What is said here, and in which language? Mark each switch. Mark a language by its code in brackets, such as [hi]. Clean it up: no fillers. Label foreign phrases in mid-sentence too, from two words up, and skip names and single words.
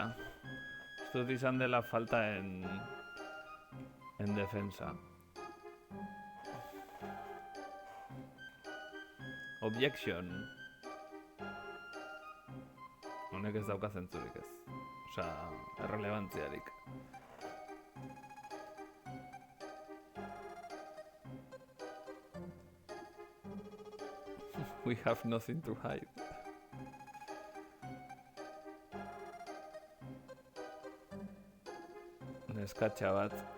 [eu] Uste dut izan dela [es] falta en defensa. [en] Objection. [eu] Honek ez dauka zentzurik ez. Osea, errelevantziarik. [en] We have nothing to hide. [eu] Neskatxa bat.